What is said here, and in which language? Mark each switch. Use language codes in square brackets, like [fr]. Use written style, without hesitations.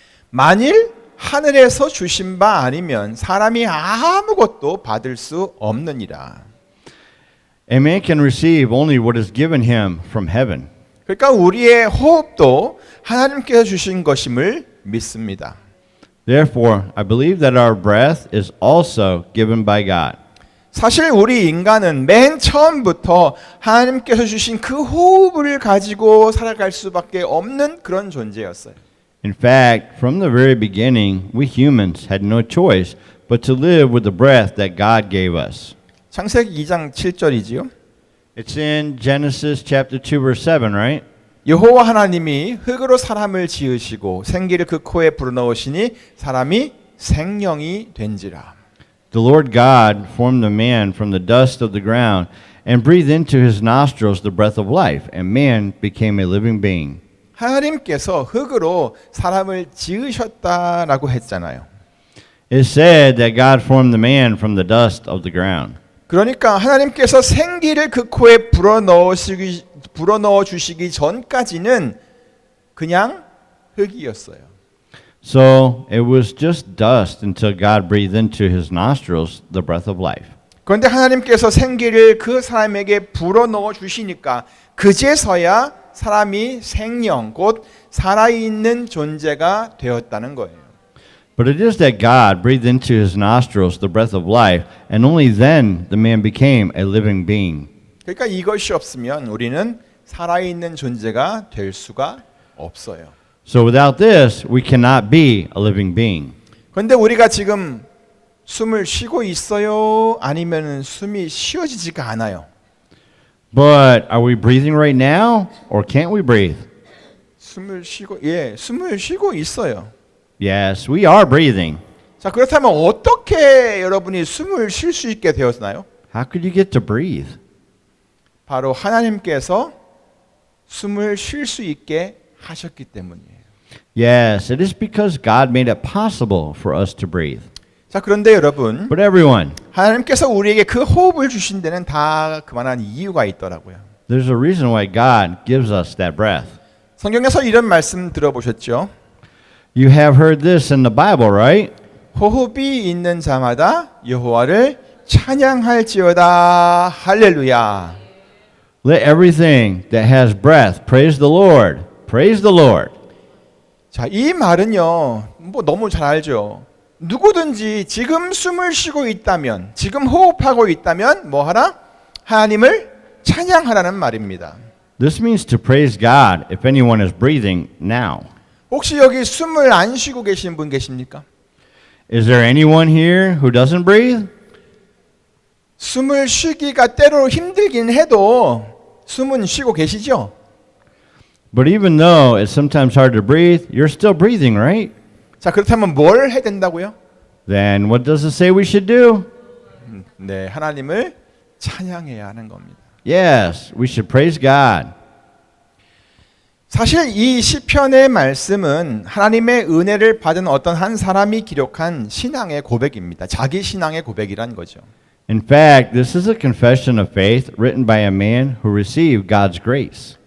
[ko] 만일 하늘에서 주신 바 아니면 사람이 아무것도 받을 수 없느니라. [en] A man can receive only what is given him from heaven. [ko] 그러니까 우리의 호흡도 하나님께서 주신 것임을 믿습니다. [en] Therefore, I believe that our breath is also given by God. [ko] 사실 우리 인간은 맨 처음부터 하나님께서 주신 그 호흡을 가지고 살아갈 수밖에 없는 그런 존재였어요. [en] In fact, from the very beginning, we humans had no choice but to live with the breath that God gave us. [ko] 창세기 2장 7절이지요. [en] It's in Genesis chapter 2 verse 7, right? [ko] 여호와 하나님이 흙으로 사람을 지으시고 생기를 그 코에 불어넣으시니 사람이 생명이 된지라. [en] The Lord God formed the man from the dust of the ground and breathed into his nostrils the breath of life, and man became a living being. [ko] 하나님께서 흙으로 사람을 지으셨다라고 했잖아요. [en] It said that God formed the man from the dust of the ground. [ko] 그러니까 하나님께서 생기를 그 코에 불어넣어 주시기 전까지는 그냥 흙이었어요. [en] So it was just dust until God breathed into his nostrils the breath of life. [ko] 그런데 하나님께서 생기를 그 사람에게 불어넣어 주시니까 그제서야 사람이 생명, 곧 살아있는 존재가 되었다는 거예요. [en] But it is that God breathed into his nostrils the breath of life, and only then the man became a living being. [ko] 그러니까 이것이 없으면 우리는 살아있는 존재가 될 수가 없어요. [en] So without this, we cannot be a living being. [ko] 그런데 우리가 지금 숨을 쉬고 있어요? 아니면 숨이 쉬어지지가 않아요? [en] But are we breathing right now, or can't we breathe? [ko] 숨을 쉬고 있어요. [en] Yes, we are breathing. [ko] 자, 그렇다면 어떻게 여러분이 숨을 쉴 수 있게 되었나요? [en] How could you get to breathe? [ko] 바로 하나님께서 숨을 쉴 수 있게 하셨기 때문이에요. [en] Yes, it is because God made it possible for us to breathe. [ko] 자, 그런데 여러분, [en] But everyone, [ko] 하나님께서 우리에게 그 호흡을 주신 데는 다 그만한 이유가 있더라고요. [en] there's a reason why God gives us that breath. [ko] 성경에서 이런 말씀 들어보셨죠? [en] You have heard this in the Bible, right? [ko] 호흡이 있는 자마다 여호와를 찬양할지어다. 할렐루야. [en] Let everything that has breath praise the Lord. Praise the Lord. [ko] 자, 이 말은요, 뭐 너무 잘 알죠. 누구든지 지금 숨을 쉬고 있다면, 지금 호흡하고 있다면 뭐 하라? 하나님을 찬양하라는 말입니다. [en] This means to praise God if anyone is breathing now. [ko] 혹시 여기 숨을 안 쉬고 계신 분 계십니까? [en] Is there anyone here who doesn't breathe? [ko] 숨을 쉬기가 때로 힘들긴 해도 숨은 쉬고 계시죠? [en] But even though it's sometimes hard to breathe, you're still breathing, right? [ko] 자, 그렇다면 뭘 해야 된다고요? [en] Then what does it say we should do? [ko] 네, 하나님을 찬양해야 하는 겁니다. [en] Yes, we should praise God. [ko] 사실 이 시편의 말씀은 하나님의 은혜를 받은 어떤 한 사람이 기록한 신앙의 고백입니다. 자기 신앙의 고백이란 거죠. [en] In fact, this is a confession of faith written by a man who received God's grace.